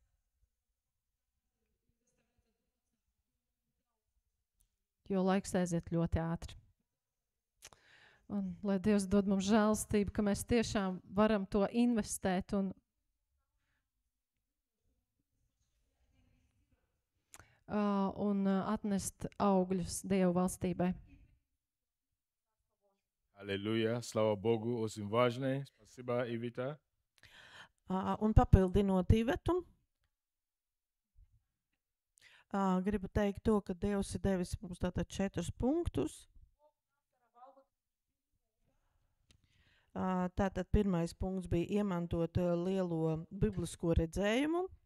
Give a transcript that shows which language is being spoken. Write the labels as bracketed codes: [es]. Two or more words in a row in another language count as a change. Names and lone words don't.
[lv] Jo laiks aiziet ļoti ātri. Un lai Dievs dod mums žēlstību, ka mēs tiešām varam to investēt un atnest augļus Dievu valstībai. [ru] Аллилуйя, слава Богу, очень важно. Спасибо, Ивита. [lv] Un papildinot Ivetu, gribu teikt to, ka Dievs ir devis mums tātad 4 punktus. Tātad pirmais punkts bija iemantot lielo biblisko redzējumu.